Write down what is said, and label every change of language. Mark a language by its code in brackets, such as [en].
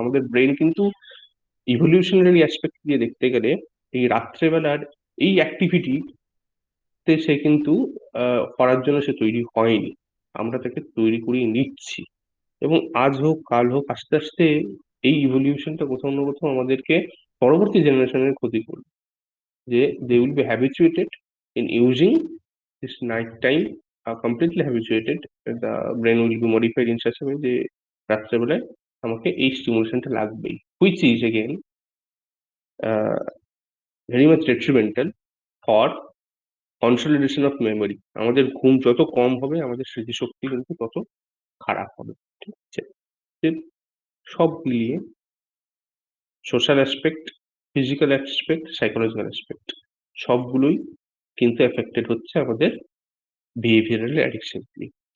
[bn] আমাদের ব্রেন কিন্তু evolutionary aspect দিয়ে দেখতে গেলে এই রাত্রেবেলার এই অ্যাক্টিভিটিতে সে কিন্তু করার জন্য সে তৈরি হয়নি, আমরা তাকে তৈরি করিয়ে নিচ্ছি। এবং আজ হোক কাল হোক আস্তে আস্তে এই ইভলিউশনটা কোথাও না কোথাও আমাদেরকে পরবর্তী জেনারেশনের ক্ষতি করবে, যে [en] they will be habituated in using this night time, completely habituated. The brain will be modified in such a way [bn] যে রাত্রেবেলায় আমাকে এই স্টিমুলেশনটা লাগবেই, [en] which is again very much detrimental for consolidation of memory. [bn] আমাদের ঘুম যত কম হবে আমাদের স্মৃতিশক্তি কিন্তু তত খারাপ হবে। ঠিক আছে, যে সব মিলিয়ে social aspect, physical aspect, psychological aspect সবগুলোই কিন্তু এফেক্টেড হচ্ছে আমাদের বিহেভিয়ারাল অ্যাডিকশন দিয়ে।